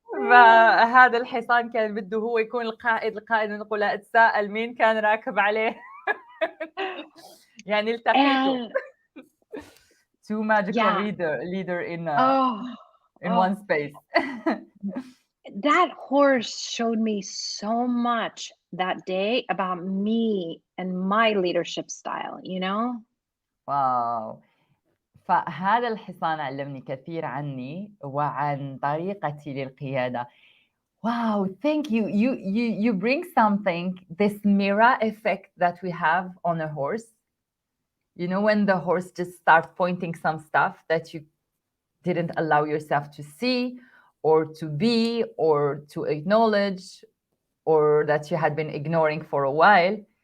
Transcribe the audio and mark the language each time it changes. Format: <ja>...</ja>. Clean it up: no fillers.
<ar>فهذا الحصان كان بده هو يكون القائد نقول اتساءل مين كان راكب عليه. يعني التقيتوا.</ar> <en>Two magical leader in one space. That horse showed me so much that day about me and my leadership style, you know? Wow.</en> <ar>فهذا الحصان علمني كثير عني وعن طريقتي للقيادة.</ar> <en>Wow, thank you. You bring something, this mirror effect that we have on a horse. You know, when the horse just starts pointing some stuff that you didn't allow yourself to see or to be or to acknowledge or that you had been ignoring for a while.</en>